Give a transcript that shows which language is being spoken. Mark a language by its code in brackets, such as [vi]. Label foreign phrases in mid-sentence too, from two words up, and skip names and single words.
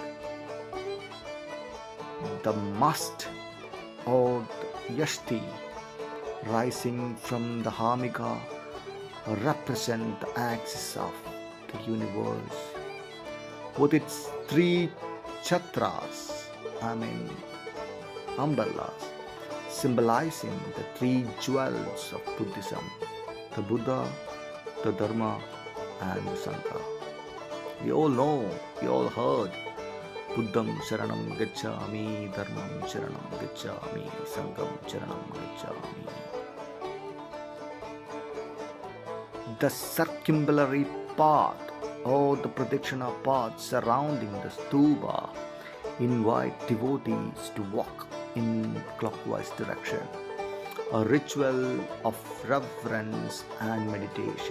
[en] The mast, or the yashti, rising from the Harmika, represent the axis of the universe with its three chakras, umbrellas, symbolizing the three jewels of Buddhism: the Buddha, the Dharma, and the Sangha. We all know, we all heard, [pi] Buddham Sharanam Gacchami, Dharmam Sharanam Gacchami, Sangham Sharanam Gacchami. [en] The circumambulatory path, or the pradakshina path surrounding the stupa, invite devotees to walk in clockwise direction, a ritual of reverence and meditation.